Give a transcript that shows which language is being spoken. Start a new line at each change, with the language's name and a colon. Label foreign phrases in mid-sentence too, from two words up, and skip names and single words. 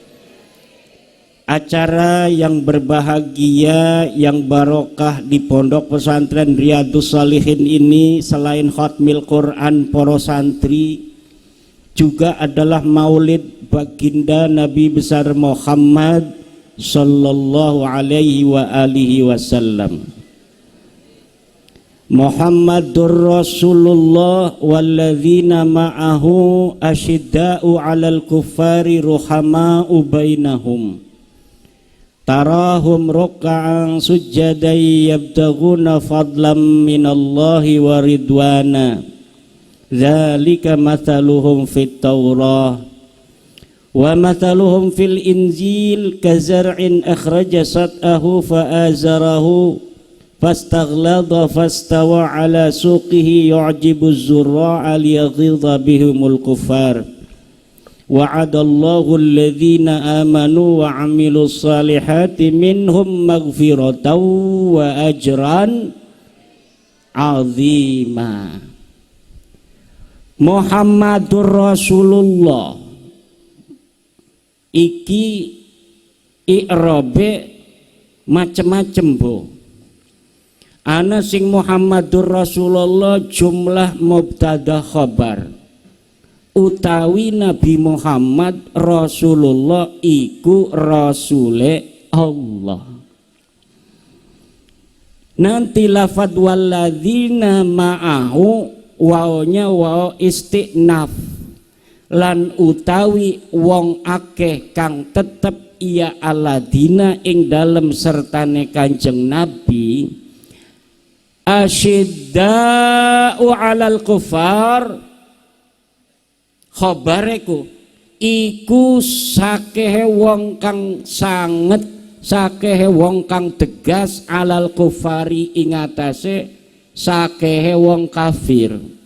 Indonesian: Acara yang berbahagia, yang barokah di Pondok Pesantren Riyadhus Shalihin ini, selain
Arabic: ختم القرآن
Indonesian: para santri, juga adalah maulid baginda Nabi besar Muhammad
Arabic: صلى الله عليه وعلى آله وسلم. محمد رسول الله والذين معه أشداء على الكفار رحماء بينهم تراهم ركعا سجدا يبتغون فضلا من الله ورضوانا ذلك مثلهم في التوراة ومثلهم في الإنجيل كزرع أخرج شطأه فآزره فاستغلظ فاستوى على سوقه يعجب الزراع ليغيظ بهم الكفار وعد الله الذين آمنوا وعملوا الصالحات منهم مغفرة وأجرا عظيما. محمد رسول الله
Javanese: iki i'rabe macem-macem bu. Ana sing
Arabic: محمد رسول الله جملة مبتدأ خبر
Javanese: utawi Nabi Muhammad Rasulullah iku rasule Allah. Nanti lafad
Arabic: والذين معه
Javanese: wawnya
Arabic: واو استئناف
Javanese: lan utawi wong akeh kang tetep iya aladina ing dalem sertane Kanjeng Nabi
Arabic: أشداء على الكفار
Javanese: khabareku iku sakehe wong kang sanget sakehe wong kang tegas
Arabic: على الكفار
Javanese: ing atase sakehe wong kafir